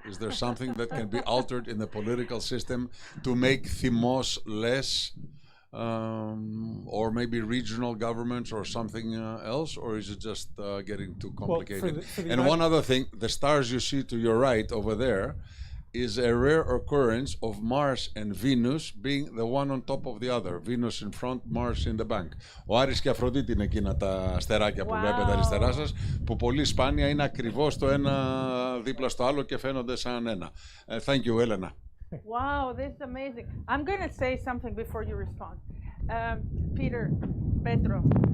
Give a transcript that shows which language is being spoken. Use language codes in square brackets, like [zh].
[en] Is there something that can be altered in the political system to make Thimos less, or maybe regional governments or something else? Or is it just getting too complicated? Well, for the and one other thing, the stars you see to your right over there, is a rare occurrence of Mars and Venus being the one on top of the other. Venus in front, Mars in the back. [el] Ο Άρης και η Αφροδίτη είναι εκείνα τα αστεράκια που βλέπετε αριστερά σας, που πολύ σπάνια είναι ακριβώς το ένα δίπλα στο άλλο και φαίνονται σαν ένα. [en] Thank you, Elena. Wow, this is amazing. I'm going to say something before you respond. Pedro.